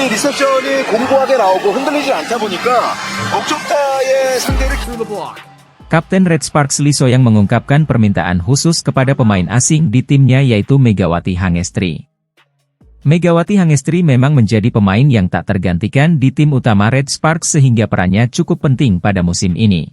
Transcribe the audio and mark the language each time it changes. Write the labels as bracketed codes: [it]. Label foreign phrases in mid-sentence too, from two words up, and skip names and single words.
[ko] 포지션이 공고하게 나오고 흔들리지 않다 보니까 목적타의 상대를 [id] Kapten Red Sparks Lee Soyang mengungkapkan permintaan khusus kepada pemain asing di timnya yaitu Megawati Hangestri. Megawati Hangestri memang menjadi pemain yang tak tergantikan di tim utama Red Sparks sehingga perannya cukup penting pada musim ini.